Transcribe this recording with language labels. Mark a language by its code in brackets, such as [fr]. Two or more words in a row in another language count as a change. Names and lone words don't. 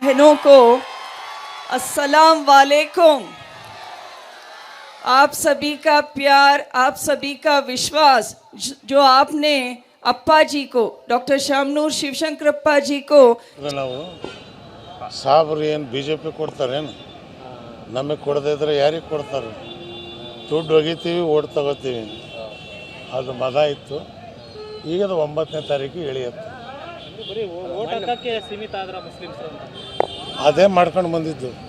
[hi] बहनों को [ar] السلام عليكم. [hi] आप सभी का प्यार, आप सभी का विश्वास जो आपने अप्पा जी को, डॉक्टर शामनूर शिवशंकरप्पा जी को [kn] ನಾವು ಸಾಬ್ರು ಏನು BJP ಕೊಡ್ತಾರೇನು? ನಮಗೆ ಕೊಡದೇ ಇದ್ರೆ ಯಾರಿಗೆ ಕೊಡ್ತಾರೆ? ದುಡ್ಡು ಒಗಿತೀವಿ, ಓಟ್ ತಗೋತೀವಿ, ಅದು ಮದ ಇತ್ತು. ಈಗ 9ನೇ ತಾರೀಕು ಇಳಿಯುತ್ತೆ. ಅದೇ ಮಾಡ್ಕೊಂಡು ಬಂದಿದ್ದು.